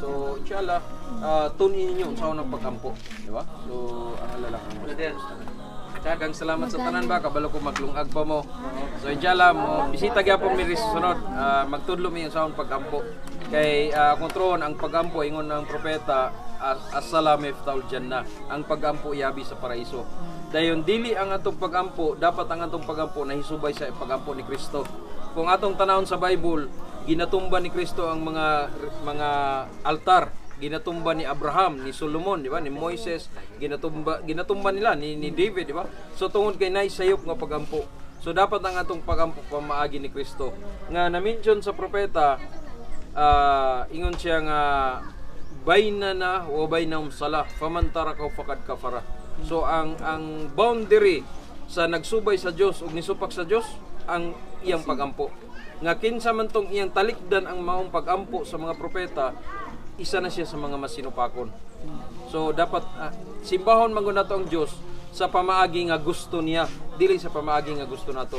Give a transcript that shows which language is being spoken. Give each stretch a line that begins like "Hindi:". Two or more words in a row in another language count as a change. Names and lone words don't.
Cebuano: So inshallah tunin niyo sa unang pagampo, di ba? So ang alalang ang Daghang salamat sa tanan ba kabalo ko maglungag pa mo. So inshallah mo bisita gyapon mi ris sunod. Magtudlo mi sa akong pagampo. Kay kontron ang pagampo ingon ng propeta
Arabic: السلام افتاح الجنة.
Cebuano: Ang pagampo iabi sa paraiso. Dayon dili ang atong pagampo, dapat ang atong pagampo nahisubay sa pagampo ni Kristo. Kung atong tanawon sa Bible, ginatumba ni Kristo ang mga altar. Ginatumba ni Abraham, ni Solomon, di ba? Ni Moises, ginatumba nila ni David, di ba? So tungod kay naisayop nga pagampo. So dapat ang atong pagampo pamaagi ni Kristo. Nga na-mention sa propeta, ingon siya nga
Arabic: بيننا وبينهم صلاة فمن ترك فقد كفر.
Cebuano: So ang boundary sa nagsubay sa Dios ug nisupak sa Dios ang iyang pagampo. Nga kinsa man tong iyang talikdan ang maong pagampo sa mga propeta, isa na siya sa mga masinupakon. So dapat simbahon man nato ang Dios sa pamaagi nga gusto niya, dili sa pamaagi nga gusto nato.